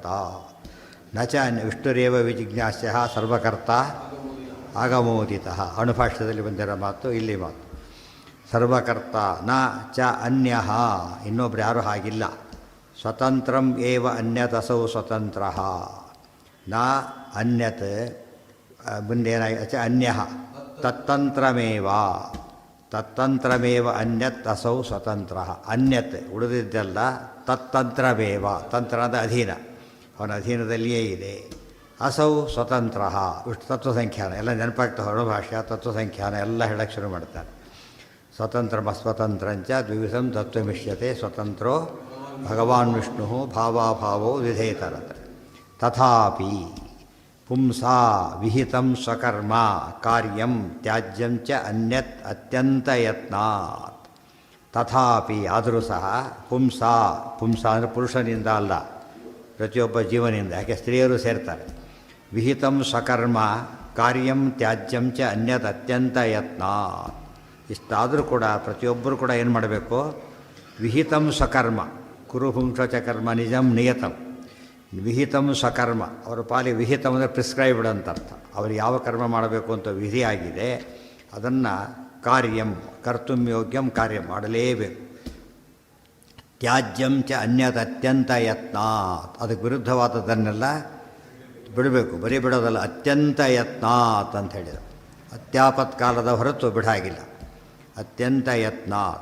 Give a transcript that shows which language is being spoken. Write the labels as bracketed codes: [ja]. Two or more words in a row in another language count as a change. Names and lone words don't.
[sa] ನ ಚ ವಿಷ್ಣುರೇವ ವಿಜಿಜ್ಞಾಸ್ಯ ಸರ್ವಕರ್ತ ಆಗಮೋದಿತಃ. [kn] ಅಣುಭಾಷ್ಯದಲ್ಲಿ ಬಂದಿರೋ ಮಾತು ಇಲ್ಲಿ ಮಾತು. [sa] ಸರ್ವಕರ್ತ ನ ಚ ಅನ್ಯಃ, [kn] ಇನ್ನೊಬ್ರು ಯಾರೂ ಹಾಗಿಲ್ಲ. [sa] ಸ್ವತಂತ್ರಂ ಏವ ಅನ್ಯದಸೌ ಸ್ವತಂತ್ರ ನ ಅನ್ಯತ್ ಮುಂದೇನಾಗಿ ಚ ಅನ್ಯಃ ತತ್ತಂತ್ರಮೇವ ತತ್ತಂತ್ರಮೇವ ಅನ್ಯತ್ ಅಸೌ ಸ್ವತಂತ್ರ. [kn] ಅನ್ಯತ್ ಉಳಿದಿದ್ದೆಲ್ಲ, ತತ್ತಂತ್ರಮೇವ, ತಂತ್ರ ಅಂದರೆ ಅಧೀನ, ಅವನ ಅಧೀನದಲ್ಲಿಯೇ ಇದೆ. [sa] ಅಸೌ ಸ್ವತಂತ್ರ, [kn] ಇಷ್ಟು ತತ್ವಸಂಖ್ಯಾನ ಎಲ್ಲ ನೆನಪಾಗ್ತವೆ. ಅಣುಭಾಷ್ಯ ತತ್ವಸಂಖ್ಯಾನ ಎಲ್ಲ ಹೇಳಕ್ಕೆ ಶುರು ಮಾಡ್ತಾರೆ. [sa] ಸ್ವತಂತ್ರ ಸ್ವತಂತ್ರಂಚ ದ್ವಿವಿಧಂ ತತ್ವಮಿಷ್ಯತೆ ಸ್ವತಂತ್ರೋ ಭಗವಾನ್ ವಿಷ್ಣು ಭಾವಾಭಾವೋ ವಿಧೇತರತ. ತಥಾಪಿ ಪುಂಸಾ ವಿಹಿತಂ ಸ್ವಕರ್ಮ ಕಾರ್ಯಂ ತ್ಯಾಜ್ಯಂ ಚ ಅನ್ಯತ್ ಅತ್ಯಂತ ಯತ್ನಾತ್. [kn] ತಥಾಪಿ ಆದರೂ ಸಹ ಪುಂಸಾ, ಪುಂಸ ಅಂದರೆ ಪುರುಷನಿಂದ ಅಲ್ಲ, ಪ್ರತಿಯೊಬ್ಬ ಜೀವನಿಂದ, ಯಾಕೆ ಸ್ತ್ರೀಯರು ಸೇರ್ತಾರೆ. [sa] ವಿಹಿತಂ ಸ್ವಕರ್ಮ ಕಾರ್ಯಂ ತ್ಯಾಜ್ಯಂ ಚ ಅನ್ಯತ್ ಅತ್ಯಂತ ಯತ್ನಾತ್. [kn] ಇಷ್ಟಾದರೂ ಕೂಡ ಪ್ರತಿಯೊಬ್ಬರು ಕೂಡ ಏನು ಮಾಡಬೇಕು? [sa] ವಿಹಿತಂ ಸ್ವಕರ್ಮ, ಕುರು ಪುಂಸ ಚ ಕರ್ಮ ನಿಜಂ ನಿಯತಂ. ವಿಹಿತಂ ಸ್ವಕರ್ಮ, [kn] ಅವರ ಪಾಲಿಗೆ ವಿಹಿತಂ ಅಂದರೆ ಪ್ರಿಸ್ಕ್ರೈಬ್ಡ್ ಅಂತ ಅರ್ಥ. ಅವರು ಯಾವ ಕರ್ಮ ಮಾಡಬೇಕು ಅಂತ ವಿಧಿಯಾಗಿದೆ, ಅದನ್ನು [sa] ಕಾರ್ಯಂ ಕರ್ತುಂ ಯೋಗ್ಯಂ [kn] ಕಾರ್ಯ ಮಾಡಲೇಬೇಕು. [sa] ತ್ಯಾಜ್ಯಂ ಚ ಅನ್ಯತ್ ಅತ್ಯಂತ ಯತ್ನಾತ್, [kn] ಅದಕ್ಕೆ ವಿರುದ್ಧವಾದದ್ದನ್ನೆಲ್ಲ ಬಿಡಬೇಕು. ಬರೀ ಬಿಡೋದಲ್ಲ, [sa] ಅತ್ಯಂತ ಯತ್ನಾತ್ [kn] ಅಂತ ಹೇಳಿದರು. ಅತ್ಯಾಪತ್ಕಾಲದ ಹೊರತು ಬಿಡಾಗಿಲ್ಲ, [sa] ಅತ್ಯಂತ ಯತ್ನಾತ್.